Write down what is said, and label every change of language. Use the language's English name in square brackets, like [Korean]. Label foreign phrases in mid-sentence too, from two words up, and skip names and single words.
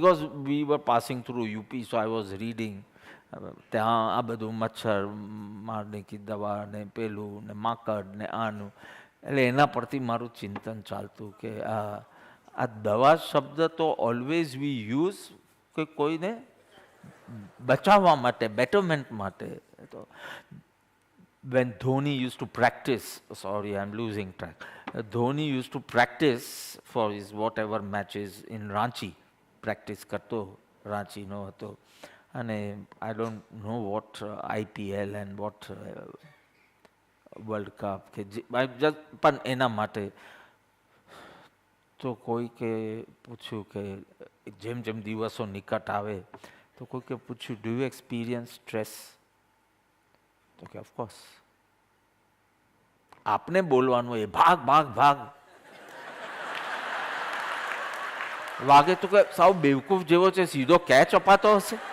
[English] because we were passing through UP, so I was reading. [Gujarati] ત્યાં આ બધું [Hindi] मच्छर मारने की दवा [Gujarati] ને પેલું ને માકડ ને આનું, એટલે એના પરથી મારું ચિંતન ચાલતું કે આ દવા શબ્દ તો [English] always we use [Gujarati] કે કોઈને બચાવવા માટે, બેટરમેન્ટ માટે. [English] તો when Dhoni used to practice, sorry I'm losing track, Dhoni used to practice for his whatever matches in Ranchi, [Gujarati] practice કરતો, Ranchi નો હતો. અને [English] I don't know what IPL and what World Cup [Gujarati] કે પણ એના માટે તો કોઈકે પૂછ્યું કે જેમ જેમ દિવસો નિકટ આવે તો કોઈકે પૂછ્યું [English] do you experience stress? [Gujarati] તો કે ઓફકોર્સ. આપને બોલવાનું એ ભાગ ભાગ ભાગ વાગે તો કે સાવ બેવકૂફ જેવો છે, સીધો કેચ અપાતો હશે.